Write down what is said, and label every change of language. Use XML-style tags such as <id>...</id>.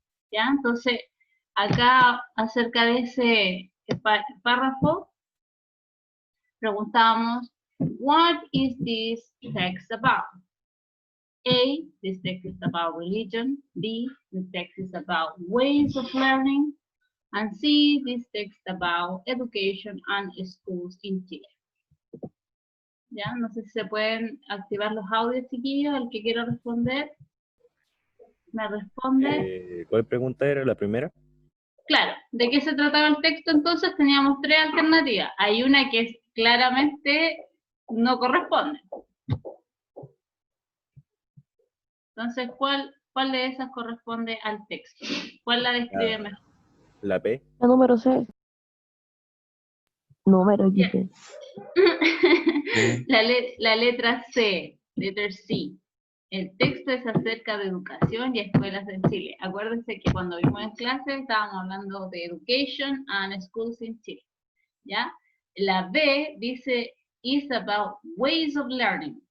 <es>¿Ya? Entonces, acá acerca de ese párrafo, preguntamos,</es> <en>what is this text about? A, this text is about religion. B, the text is about ways of learning. And C, this text about education and schools in Chile.</en> <es>Ya, no sé si se pueden activar los audios, chiquillos. El que quiera responder, me responde. ¿Cuál pregunta era la primera? Claro, ¿de qué se trataba el texto? Entonces teníamos 3 alternativas. Hay una que claramente no corresponde. Entonces, ¿cuál de esas corresponde al texto? ¿Cuál la describe mejor? La P. La número C. Número X. La letra C, letter C. El texto es acerca de educación y escuelas en Chile. Acuérdense que cuando vimos en clase estábamos hablando de</es> <en>education and schools in Chile.</en> <es>¿Ya? La B dice,</es> <en>is about ways of learning.</en>